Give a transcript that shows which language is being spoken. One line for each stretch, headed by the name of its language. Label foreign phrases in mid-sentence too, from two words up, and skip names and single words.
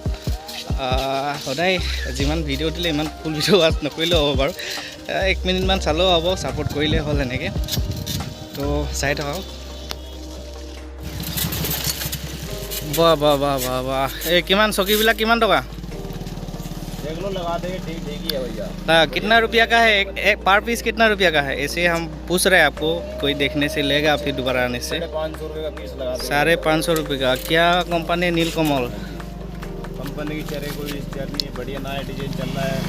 Assamese: সদায় যিমান ভিডিঅ' দিলে ইমান
English: full video watch
Assamese: নকৰিলেও হ'ব বাৰু, 1 মিনিটমান চালেও হ'ব, ছাপোৰ্ট কৰিলেই হ'ল এনেকৈ। তো চাই থাকক। বাহ বাহ বাহ বাহ বাহ, এই কিমান চকীবিলাক কিমান টকা?
Hindi: लगा देंगे, ठीक ही है भैया। कितना रुपया का है पर पीस, कितना रुपया का है? ऐसे हम पूछ रहे हैं आपको, कोई देखने से लेगा फिर दोबारा आने से। 550 रुपये का पीस लगा देंगे। 550 रुपये का। क्या कंपनी? नीलकमल कंपनी की चेहरे कोई चेहर नहीं, बढ़िया नया डिजाइन चल रहा है।